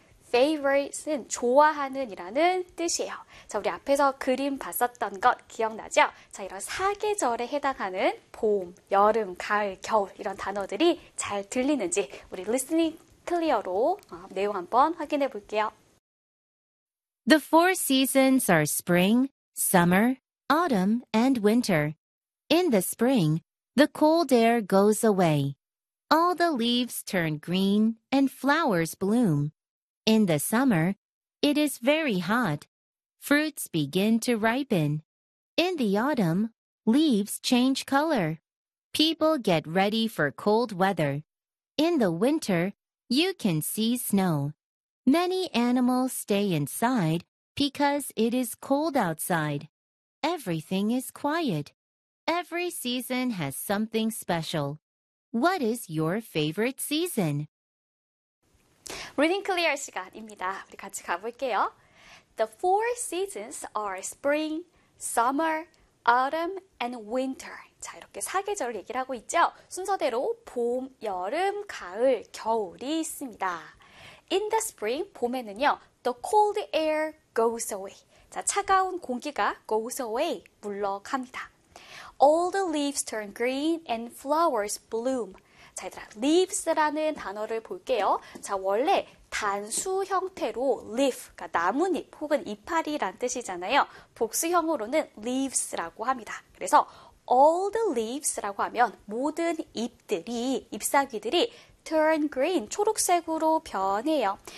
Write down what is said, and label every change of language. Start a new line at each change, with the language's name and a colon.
Korean: Favorite는 좋아하는이라는 뜻이에요. 자, 우리 앞에서 그림 봤었던 것 기억나죠? 자, 이런 사계절에 해당하는 봄, 여름, 가을, 겨울 이런 단어들이 잘 들리는지 우리 리스닝 클리어로 내용 한번 확인해 볼게요.
English: The four seasons are spring, summer, autumn, and winter. In the spring, the cold air goes away. All the leaves turn green and flowers bloom. In the summer, it is very hot. Fruits begin to ripen. In the autumn, leaves change color. People get ready for cold weather. In the winter, you can see snow. Many animals stay inside because it is cold outside. Everything is quiet. Every season has something special. What is your favorite season?
Korean: 리딩 클리어 시간입니다. 우리 같이 가볼게요.
English: The four seasons are spring, summer, autumn, and winter.
Korean: 자, 이렇게 사계절을 얘기를 하고 있죠. 순서대로 봄, 여름, 가을, 겨울이 있습니다.
English: In the spring,
Korean: 봄에는요,
English: the cold air goes away.
Korean: 자, 차가운 공기가
English: goes away,
Korean: 물러갑니다.
English: All the leaves turn green and flowers bloom.
Korean: 자, 얘들아, leaves라는 단어를 볼게요. 자, 원래 단수 형태로 leaf, 그러니까 나뭇잎 혹은 이파리란 뜻이잖아요. 복수형으로는 leaves라고 합니다. 그래서
English: all the leaves
Korean: 라고 하면 모든 잎들이, 잎사귀들이
English: turn green,
Korean: 초록색으로 변해요.